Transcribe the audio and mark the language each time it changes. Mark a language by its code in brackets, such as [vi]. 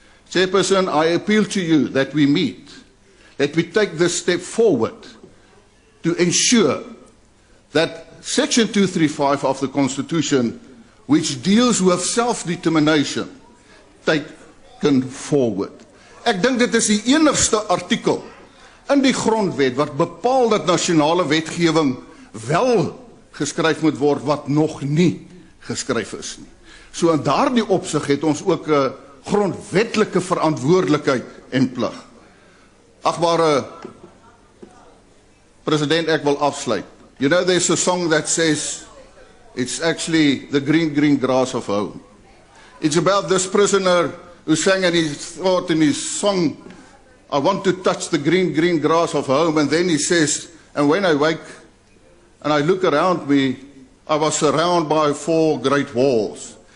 [en] Chairperson, I appeal to you that we meet, that we take this step forward to ensure that Section 235 of the Constitution, which deals with self-determination, taken forward. [af] Ek dink dit is die enigste artikel in die grondwet wat bepaal dat nasionale wetgewing wel geskryf moet word wat nog nie geskryf is nie. So in daardie opsig het ons ook 'n grondwetlike verantwoordelikheid en plig. Agbare President, ek wil afsluit. [en] You know, there's a song that says, it's actually the green, green grass of home. It's about this prisoner who sang and he thought in his song, I want to touch the green, green grass of home. And then he says, and when I wake and I look around me, I was surrounded by 4 great walls.